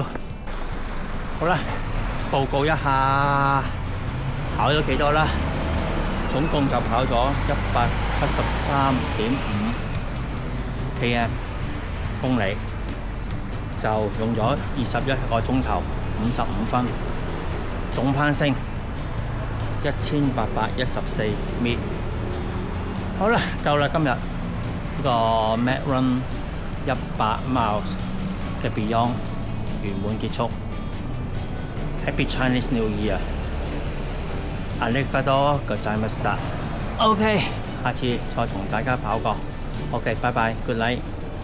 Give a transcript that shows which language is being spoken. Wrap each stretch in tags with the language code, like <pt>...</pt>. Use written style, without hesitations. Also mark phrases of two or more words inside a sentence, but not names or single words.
<yue>好啦，報告一下跑咗幾多啦？總共就跑咗173.5 km 公里，就用咗21個鐘頭55分，總攀升1814米。好啦，夠啦，今日呢個 Med Run 100 miles 嘅 Beyond 圓滿結束。</yue> <en>Happy Chinese New Year！</en> <ja>ありがとうございました。OK，</ja> <yue>下次再同大家跑過。OK，拜拜，</yue> <en>Good night。</en>